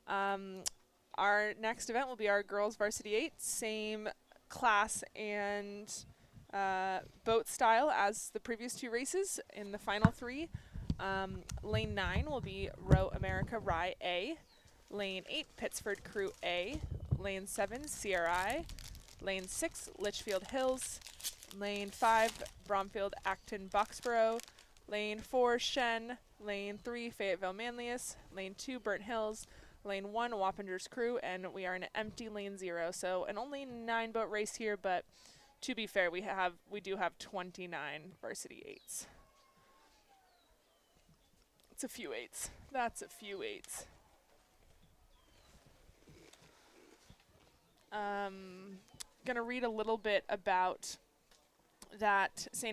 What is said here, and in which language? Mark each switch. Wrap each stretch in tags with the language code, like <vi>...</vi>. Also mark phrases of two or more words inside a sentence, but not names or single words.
<en>Our next event will be our girls varsity 8, same class and boat style as the previous 2 races in the final 3. Lane 9 will be Row America Rye A. Lane 8, Pittsford Crew A. Lane 7, CRI. Lane 6, Litchfield Hills. Lane 5, Bromfield Acton Boxborough. Lane 4, Shen. Lane 3, Fayetteville Manlius. Lane 2, Burnt Hills. Lane 1, Wappingers Crew. And we are in an empty Lane 0. So an only 9 boat race here, but to be fair, we do have 29 varsity 8s. It's a few 8s. That's a few 8s. Gonna read a little bit about that St.</en>